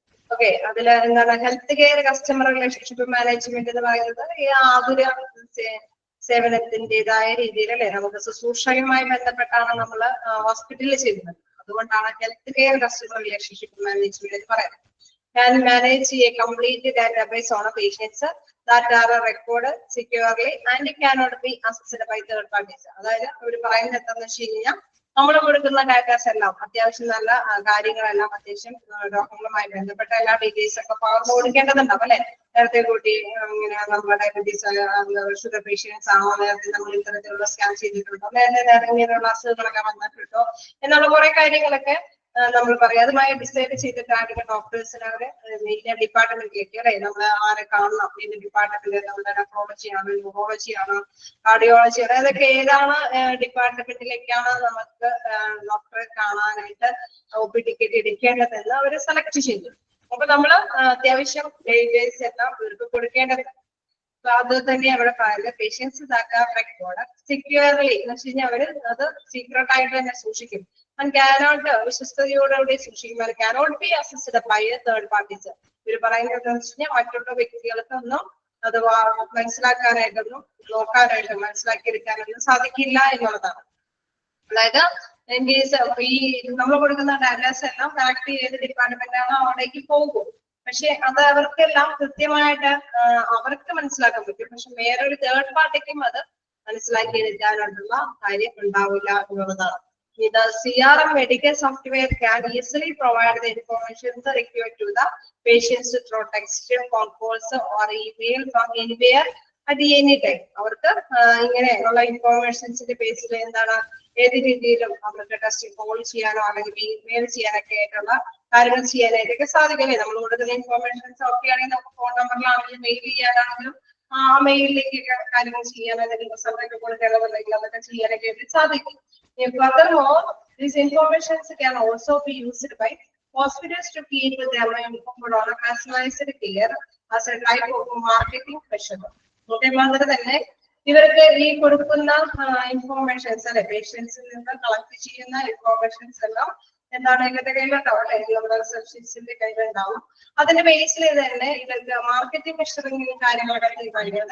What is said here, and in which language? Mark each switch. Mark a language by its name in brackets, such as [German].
[Malayalam] Okay, അതിൽ എന്താണ് health care customer relationship management എന്ന് പറയുന്നത് ഈ ആതുര സേവനത്തിൻ്റെതായ രീതിയിൽ അല്ലെ നമുക്ക് ശുശ്രൂഷയുമായി ബന്ധപ്പെട്ടാണ് നമ്മൾ ഹോസ്പിറ്റലിൽ ചെയ്യുന്നത്. അതുകൊണ്ടാണ് health care customer relationship management എന്ന് പറയുന്നത്. [English] Can manage a complete database on patients that are recorded securely and cannot be accessed by third parties. [Malayalam] അതായത് അവർ പറയുന്നത് എന്താണെന്ന് വെച്ച് കഴിഞ്ഞാൽ നമ്മൾ കൊടുക്കുന്ന ഡാറ്റാസ് എല്ലാം അത്യാവശ്യം നല്ല കാര്യങ്ങളെല്ലാം അത്യാവശ്യം രോഗങ്ങളുമായി ബന്ധപ്പെട്ട എല്ലാ ഡീറ്റെയിൽസ് ഒക്കെ പകർന്നു കൊടുക്കേണ്ടതുണ്ടാവും അല്ലെ. നേരത്തെ കൂട്ടി ഇങ്ങനെ നമ്മുടെ ഡയബറ്റീസ് ഷുഗർ പേഷ്യൻസ് ആണോ, നേരത്തെ നമ്മൾ ഇത്തരത്തിലുള്ള സ്കാൻ ചെയ്തിട്ടുണ്ടോ, നേരത്തെ ഇങ്ങനെയുള്ള അസുഖങ്ങളൊക്കെ വന്നിട്ടുണ്ടോ എന്നുള്ള കുറെ കാര്യങ്ങളൊക്കെ നമ്മൾ പറയും. അതുമായി ഡിസൈഡ് ചെയ്തിട്ടാണ് ഡോക്ടേഴ്സിന് അവര് വലിയ ഡിപ്പാർട്ട്മെന്റിലേക്ക് അല്ലെ നമ്മൾ ആരെ കാണണം, ഇതിന്റെ ഡിപ്പാർട്ട്മെന്റ് നമ്മുടെ നെഫ്രോളജി ആണോ, ന്യൂറോളജി ആണോ, കാർഡിയോളജി ആണോ, അതൊക്കെ ഏതാണ് ഡിപ്പാർട്ട്മെന്റിലേക്കാണ് നമുക്ക് ഡോക്ടറെ കാണാനായിട്ട് OPD എടുക്കേണ്ടതെന്ന് അവര് സെലക്ട് ചെയ്തു. അപ്പൊ നമ്മള് അത്യാവശ്യം ഡേറ്റാസ് എല്ലാം ഇവർക്ക് കൊടുക്കേണ്ടത്. അത് തന്നെ അവിടെ പറയുന്നത് പേഷ്യൻസ് റെക്കോർഡ് സെക്യൂർലി എന്ന് വെച്ച് കഴിഞ്ഞാൽ അവര് അത് സീക്രട്ട് ആയിട്ട് തന്നെ സൂക്ഷിക്കും. [English] And cannot [Malayalam] വിശ്വസ്തയോടുകൂടി സൂക്ഷിക്കുമ്പോൾ [English] cannot be accessed by third parties. [Malayalam] ഇവർ പറയുന്നത് വെച്ച് കഴിഞ്ഞാൽ മറ്റുള്ള വ്യക്തികൾക്കൊന്നും അത് മനസ്സിലാക്കാനായിട്ടൊന്നും നോക്കാനായിട്ടും മനസ്സിലാക്കിയെടുക്കാനൊന്നും സാധിക്കില്ല എന്നുള്ളതാണ്. അതായത് ഈ നമ്മൾ കൊടുക്കുന്ന ഡാറ്റാസ് എല്ലാം കളക്ട് ചെയ്ത് ഡിപ്പാർട്ട്മെന്റ് ആണ് അവിടേക്ക് പോകും. പക്ഷെ അത് അവർക്കെല്ലാം കൃത്യമായിട്ട് അവർക്ക് മനസ്സിലാക്കാൻ പറ്റും. പക്ഷെ വേറൊരു തേർഡ് പാർട്ടിക്കും അത് മനസ്സിലാക്കിയെടുക്കാനുള്ള കാര്യം ഉണ്ടാവില്ല എന്നുള്ളതാണ്. [English] The CRM medical software can easily provide the information required to the patients through text, phone calls or email from anywhere at any time. [Malayalam] അവർക്ക് ഇങ്ങനെയുള്ള ഇൻഫോർമേഷൻസിന്റെ ബേസിൽ എന്താണ് ഏത് രീതിയിലും അവർക്ക് ടെസ്റ്റ് കോൾ ചെയ്യാനോ അല്ലെങ്കിൽ ഇമെയിൽ ചെയ്യാനൊക്കെ ആയിട്ടുള്ള കാര്യങ്ങൾ ചെയ്യാനായിട്ടൊക്കെ സാധിക്കില്ലേ. നമ്മൾ കൊടുക്കുന്ന ഇൻഫോർമേഷൻസ് ഒക്കെ ആണെങ്കിൽ നമുക്ക് ഫോൺ നമ്പറിലാണെങ്കിലും മെയിൽ ചെയ്യാനാണെങ്കിലും ആ മെയിലിലേക്കൊക്കെ കാര്യങ്ങൾ ചെയ്യാൻ അല്ലെങ്കിൽ റിസൾട്ടൊക്കെ കൊടുക്കേണ്ടതുണ്ടെങ്കിൽ അതൊക്കെ ചെയ്യാനൊക്കെ ആയിട്ട് സാധിക്കും. [English] Furthermore, these informations can also be used by hospitals to keep them informed on a personalized care as a type of marketing pressure. [Malayalam] അതുപോലെ തന്നെ ഇവർക്ക് ഈ കൊടുക്കുന്ന ഇൻഫോർമേഷൻസ് അല്ലെ പേഷ്യൻസിൽ നിന്ന് കളക്ട് ചെയ്യുന്ന ഇൻഫോർമേഷൻസ് എല്ലാം എന്താണ് ഇവരുടെ കയ്യിലുണ്ടാവും അല്ലെ, നമ്മുടെ റിസർച്ചിന്റെ കയ്യിലുണ്ടാവും. അതിന്റെ ബേസിൽ തന്നെ ഇവർക്ക് മാർക്കറ്റിംഗ് മെഷറിംഗ് കാര്യങ്ങളൊക്കെ തീരുമാനിക്കും.